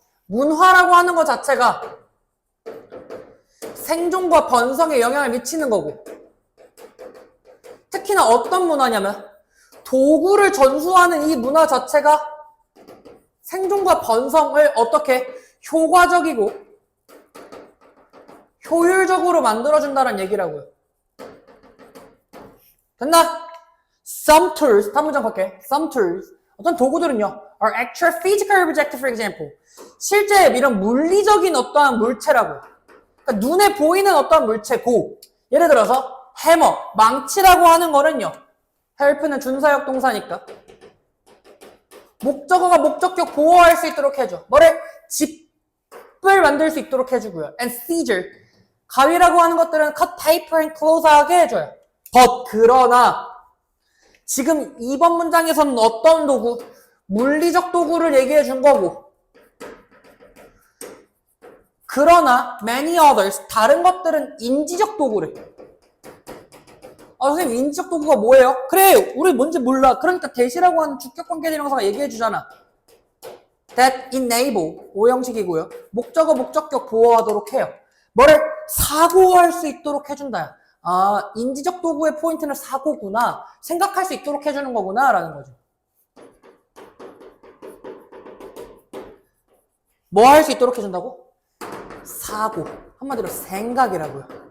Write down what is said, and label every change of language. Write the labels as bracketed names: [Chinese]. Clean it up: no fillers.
[Korean] 문화라고 하는 것 자체가 생존과 번성에 영향을 미치는 거고 특히나 어떤 문화냐면 도구를 전수하는 이 문화 자체가 생존과 번성을 어떻게 효과적이고 효율적으로 만들어준다는 얘기라고요. 됐나? [English] Some tools, [Korean] 다음 문장 볼게. [English] Some tools, [Korean] 어떤 도구들은요 [English] are actual physical object, for example. [Korean] 실제 이런 물리적인 어떠한 물체라고. 그러니까 눈에 보이는 어떠한 물체고 예를 들어서 해머, 망치라고 하는 거는요 help는 준사역 동사니까 목적어가 목적격 보호할 수 있도록 해줘. 뭐를? 집을 만들 수 있도록 해주고요. [English] And seizure, [Korean] 가위라고 하는 것들은 [English] cut paper and close하게 해줘요. [Korean] But 그러나 지금 2번 문장에서는 어떤 도구? 물리적 도구를 얘기해 준 거고 그러나 [English] many others, [Korean] 다른 것들은 인지적 도구래. 선생님 인지적 도구가 뭐예요? 그래, 우리 뭔지 몰라. 그러니까 that이라고 하는 주격관계대명사가 얘기해 주잖아. [English] that enable, [Korean] 오형식이고요. 목적어 목적격 보호하도록 해요. 뭐를? 사고할 수 있도록 해준다. 인지적 도구의 포인트는 사고구나. 생각할 수 있도록 해주는 거구나 라는 거죠. 뭐 할 수 있도록 해준다고? 사고. 한마디로 생각이라고요.